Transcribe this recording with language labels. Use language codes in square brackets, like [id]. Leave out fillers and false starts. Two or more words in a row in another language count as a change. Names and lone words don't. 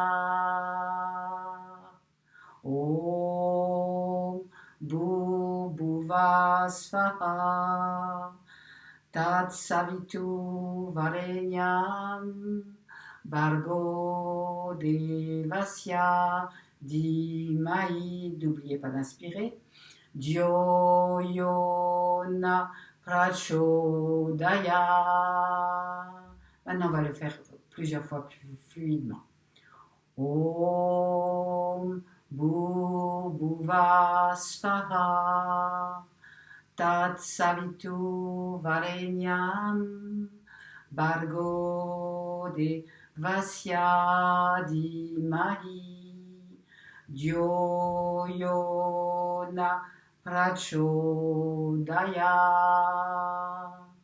[sa] ॐ भुव स्वाहा तत् सवितु वरेण्यम् भर्गो देवस्य धीमहि. [fr] N'oubliez pas d'inspirer. [sa] धियो योना प्रचोदय. [fr] Maintenant, on va le faire plusieurs fois plus fluidement. [sa] ॐ भुव स्वाहा तत् सवितु वरेण्यम् बर्गो दे वस्य दिमहि धियो योना प्रचोदय.